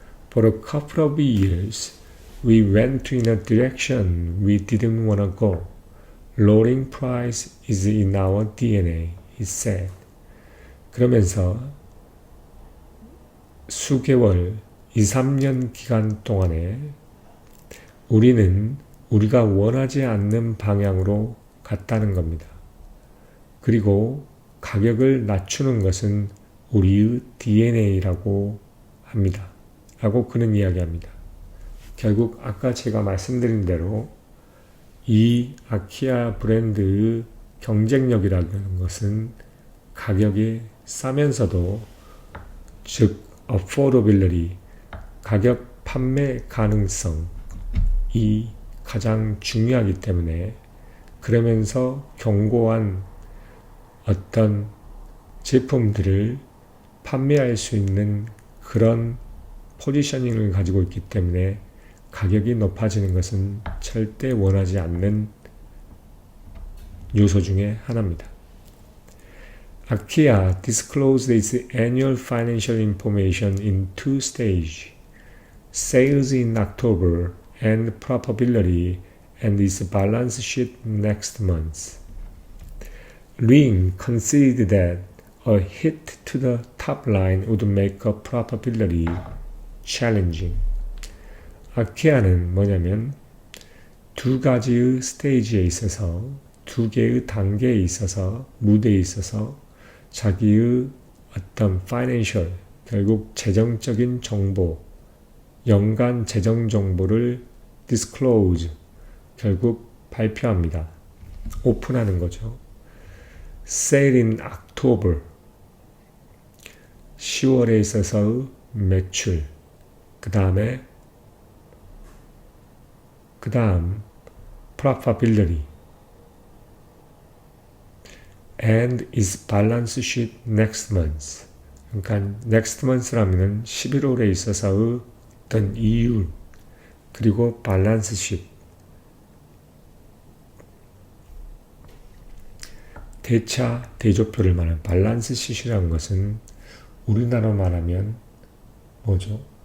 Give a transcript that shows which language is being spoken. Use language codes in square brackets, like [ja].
[en] For a couple of years, we went in a direction we didn't want to go. Lowering price is in our DNA, he said. [ko] 그러면서 수개월, 2-3년 기간 동안에 우리는 우리가 원하지 않는 방향으로 갔다는 겁니다. 그리고 가격을 낮추는 것은 우리의 DNA라고 합니다. 라고 그는 이야기합니다. 결국 아까 제가 말씀드린 대로 이 아키아 브랜드의 경쟁력이라는 것은 가격이 싸면서도 즉 affordability, 가격 판매 가능성이 가장 중요하기 때문에 그러면서 견고한 어떤 제품들을 판매할 수 있는 그런 포지셔닝을 가지고 있기 때문에 가격이 높아지는 것은 절대 원하지 않는 요소 중에 하나입니다. [en] IKEA disclosed its annual financial information in two stages, sales in October and profitability and its balance sheet next month. Ring conceded that a hit to the top line would make a profitability challenging. [ko] 아키아는 두 가지의 스테이지에 있어서, 두 개의 단계에 있어서, 무대에 있어서 자기의 어떤 파이낸셜, 결국 재정적인 정보, 연간 재정 정보를 disclose, 결국 발표합니다. 오픈하는 거죠. [en] Sale in October, [ko] 10월에 있어서의 매출, 그 다음 [en] profitability and its balance sheet next month. [ko] 그러니까 [en] next month [ko] 라면은 11월에 있어서의 어떤 이율, 그리고 밸런스 십, 대차, 대조표를 말하는 밸런스 쉿이라는 것은 우리나라로 말하면 뭐죠?